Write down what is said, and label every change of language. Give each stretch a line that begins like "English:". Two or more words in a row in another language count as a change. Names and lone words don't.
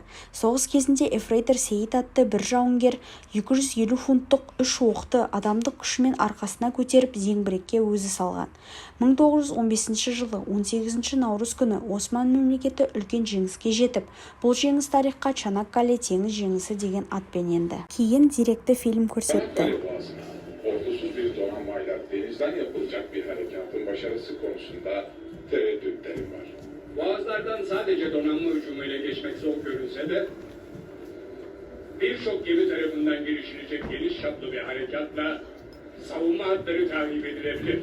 Kazakh: Соғыс кезінде Ефрейтор Сейіт атты бір жауынгер 250 фунттық 3 оқты адамдық күшімен арқасына көтеріп зеңбірекке өзі салған. 1915 жылы 18 наурыз күні Осман мемлекеті үлкен жеңіске жетіп, бұл жеңіс тарихқа Чанаккале теңіз жеңісі деген атпен енді. Кейін деректі фильм көрсетті.
Turkish: Tereddütlerim var. Boğazlardan sadece donanma hücumuyla geçmek zor görünse de birçok gemi tarafından girişilecek geniş çaplı bir harekatla savunma hatları takip edilebilir.